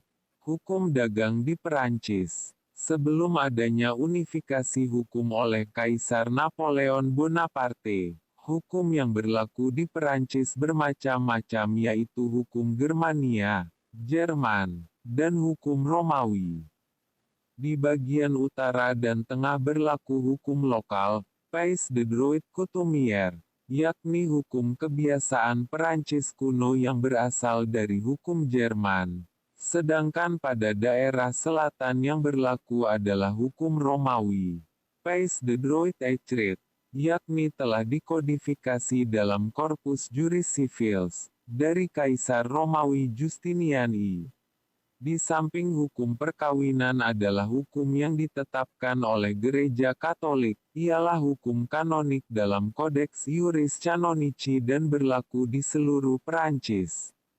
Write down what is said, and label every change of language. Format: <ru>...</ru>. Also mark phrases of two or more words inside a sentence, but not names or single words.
<id>Hukum dagang di Perancis. Sebelum adanya unifikasi hukum oleh Kaisar Napoleon Bonaparte, hukum yang berlaku di Perancis bermacam-macam, yaitu hukum Germania, Jerman, dan hukum Romawi. Di bagian utara dan tengah berlaku hukum lokal,</id> <fr>Pays de droit coutumier,</fr> <id>yakni hukum kebiasaan Perancis kuno yang berasal dari hukum Jerman. Sedangkan pada daerah selatan yang berlaku adalah hukum Romawi.</id> <fr>Pays de droit écrit,</fr> <id>yakni telah dikodifikasi dalam Corpus Juris Civilis, dari Kaisar Romawi Justinian I. Di samping hukum perkawinan adalah hukum yang ditetapkan oleh Gereja Katolik, ialah hukum kanonik dalam Codex Iuris Canonici dan berlaku di seluruh Perancis.</id>